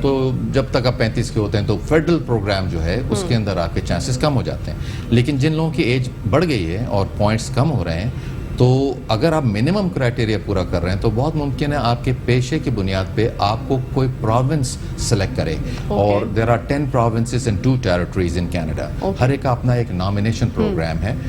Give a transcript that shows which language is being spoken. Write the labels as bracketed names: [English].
[Urdu] تو جب تک آپ 35 کے ہوتے ہیں تو فیڈرل پروگرام جو ہے اس کے اندر آپ کے چانسز کم ہو جاتے ہیں. لیکن جن لوگوں کی ایج بڑھ گئی ہے اور پوائنٹس کم ہو رہے ہیں تو اگر آپ منیمم کرائٹیریا پورا کر رہے ہیں تو بہت ممکن ہے آپ کے پیشے کی بنیاد پہ آپ کو کوئی پروونس سلیکٹ کرے. [English] اور there are 10 provinces and 2 territories in Canada. [Urdu] ہر ایک کا اپنا ایک نامینیشن پروگرام ہے.